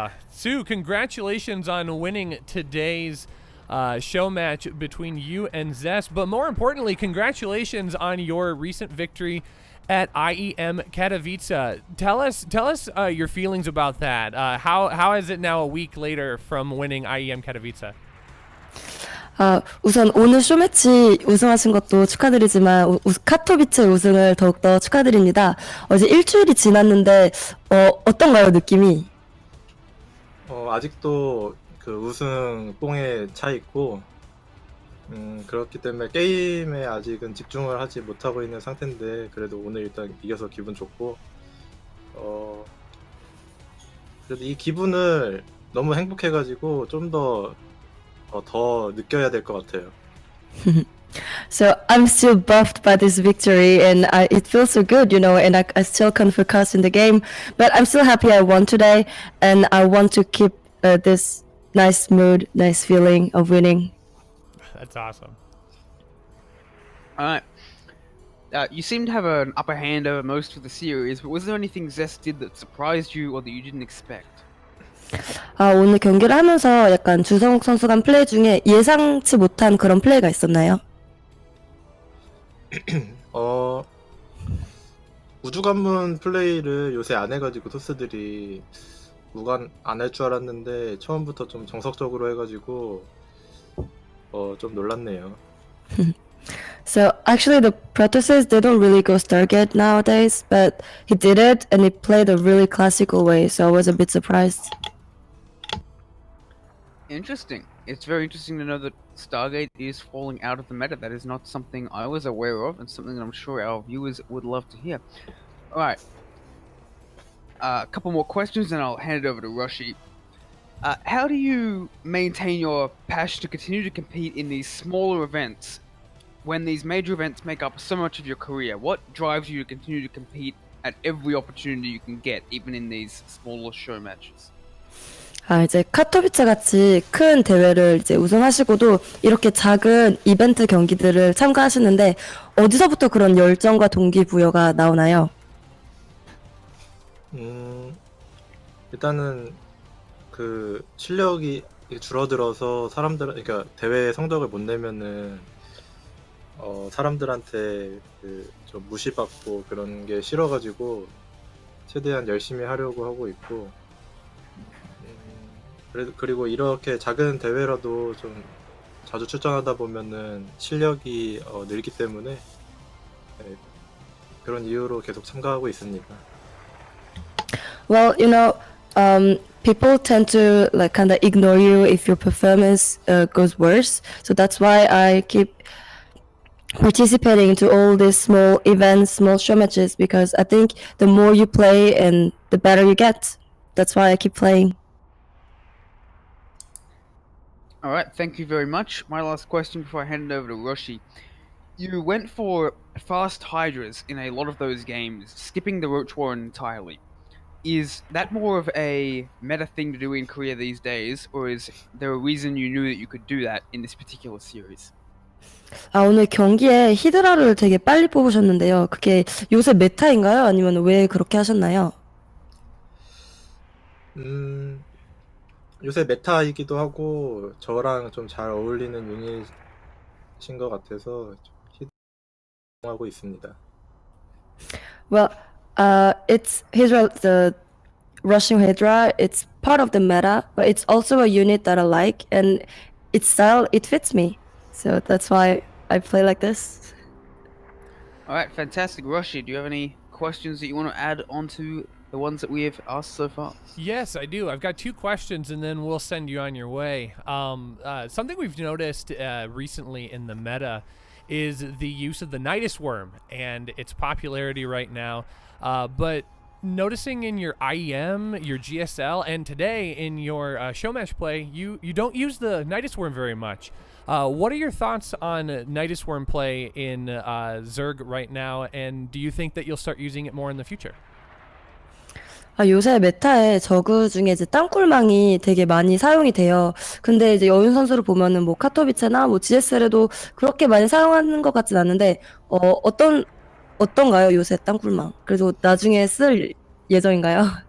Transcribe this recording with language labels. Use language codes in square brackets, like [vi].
[en] soO, congratulations on winning today's show match between you and Zest. But more importantly, congratulations on your recent victory at IEM Katowice. Tell us your feelings about that. How is it now a week later from winning IEM Katowice? [ko] 우선 오늘 쇼매치 우승하신 것도 축하드리지만 카토비체 우승을 더욱더 축하드립니다. 어제 일주일이 지났는데 어떤가요, 느낌이? 아직도 그 우승 뽕에 차 있고 그렇기 때문에 게임에 아직은 집중을 하지 못하고 있는 상태인데 그래도 오늘 일단 이겨서 기분 좋고 그래도 이 기분을 너무 행복해가지고 좀 더 느껴야 될 것 같아요. [en] So I'm still buffed by this victory, and it feels so good, and I still can't focus in the game, but I'm still happy I won today, and I want to keep this nice mood, nice feeling of winning. That's awesome. All right. You seem to have an upper hand over most of the series, but was there anything Zest did that surprised you or that you didn't expect? [ko] 오늘 경기를 하면서 약간 주성욱 선수 간 플레이 중에 예상치 못한 그런 플레이가 있었나요? 우주관문 플레이를 요새 안 해가지고 토스들이 무관 안 할 줄 알았는데 처음부터 좀 정석적으로 해가지고 좀 놀랐네요. [en] So actually the Protosses, they don't really go Stargate nowadays, but he did it and he played a really classical way, so I was a bit surprised. Interesting. It's very interesting to know that Stargate is falling out of the meta. That is not something I was aware of, and something that I'm sure our viewers would love to hear. Alright. A couple more questions and I'll hand it over to Rushi. How do you maintain your passion to continue to compete in these smaller events when these major events make up so much of your career? What drives you to continue to compete at every opportunity you can get, even in these smaller show matches? [ko] 이제 카토비체 같이 큰 대회를 이제 우승하시고도 이렇게 작은 이벤트 경기들을 참가하시는데 어디서부터 그런 열정과 동기부여가 나오나요? 일단은 그 실력이 줄어들어서 그러니까 대회 성적을 못 내면은 사람들한테 좀 무시받고 그런 게 싫어가지고 최대한 열심히 하려고 하고 있고 그리고 이렇게 작은 대회라도 좀 자주 출전하다 보면은 실력이 늘기 때문에 그런 이유로 계속 참가하고 있습니다. [en] Well, people tend to like kind of ignore you if your performance goes worse. So that's why I keep participating into all these small events, small show matches, because I think the more you play and the better you get. That's why I keep playing. Alright, thank you very much. My last question before I hand it over to Rushi. You went for fast Hydras in a lot of those games, skipping the Roach War entirely. Is that more of a meta thing to do in Korea these days, or is there a reason you knew that you could do that in this particular series? [ko] 오늘 경기에 히드라를 되게 빨리 뽑으셨는데요. 그게 요새 메타인가요? 아니면 왜 그렇게 하셨나요? 요새 메타이기도 하고 저랑 좀 잘 어울리는 유닛인 것 같아서 히드라하고 있습니다. [en] Well, it's Hydra, the Rushing Hydra. It's part of the meta, but it's also a unit that I like, and its style, it fits me. So that's why I play like this. Alright, fantastic. Rushi, do you have any questions that you want to add onto the ones that we have asked so far? Yes, I do. I've got 2 questions, and then we'll send you on your way. Something we've noticed recently in the meta is the use of the Nidus Worm and its popularity right now. But noticing in your IEM, your GSL, and today in your show match play, you don't use the Nidus Worm very much. What are your thoughts on Nidus Worm play in Zerg right now, and do you think that you'll start using it more in the future? [ko] 요새 메타에 저그 중에 이제 땅굴망이 되게 많이 사용이 돼요. 근데 이제 여윤 선수를 보면은 뭐 카토비체나 뭐 GSL에도 그렇게 많이 사용하는 것 같진 않은데, 어떤가요, 요새 땅굴망? 그래도 나중에 쓸 예정인가요?